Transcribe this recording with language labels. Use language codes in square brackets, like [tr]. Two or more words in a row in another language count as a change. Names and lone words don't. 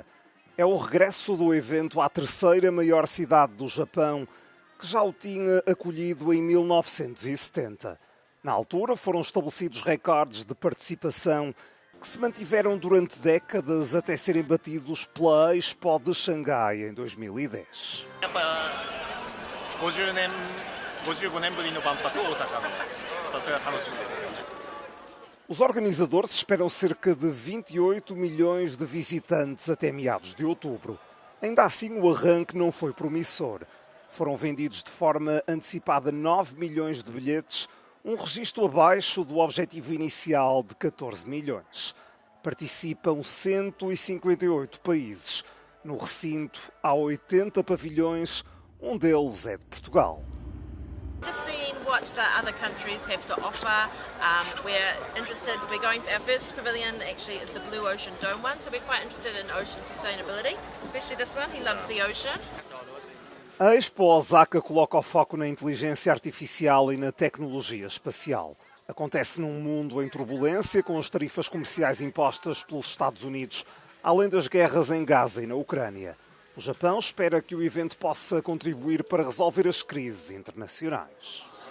[pt] É o regresso do evento à terceira maior cidade do Japão, que já o tinha acolhido em 1970. Na altura foram estabelecidos recordes de participação que se mantiveram durante décadas até serem batidos pela Expo de Xangai em 2010. [ja] 55年ぶりの万博大阪のそれは楽しみですよ。 [pt] Os organizadores esperam cerca de 28 milhões de visitantes até meados de outubro. Ainda assim, o arranque não foi promissor. Foram vendidos de forma antecipada 9 milhões de bilhetes, um registro abaixo do objetivo inicial de 14 milhões. Participam 158 países. No recinto há 80 pavilhões, um deles é de Portugal. [en] Just seeing what the other countries have to offer. We're interested, we're going for our first pavilion actually is the Blue Ocean Dome one, so we're quite interested in ocean sustainability, especially this one, he loves the ocean. [pt] A Expo Osaka coloca o foco na inteligência artificial e na tecnologia espacial. Acontece num mundo em turbulência, com as tarifas comerciais impostas pelos Estados Unidos, além das guerras em Gaza e na Ucrânia. O Japão espera que o evento possa contribuir para resolver as crises internacionais.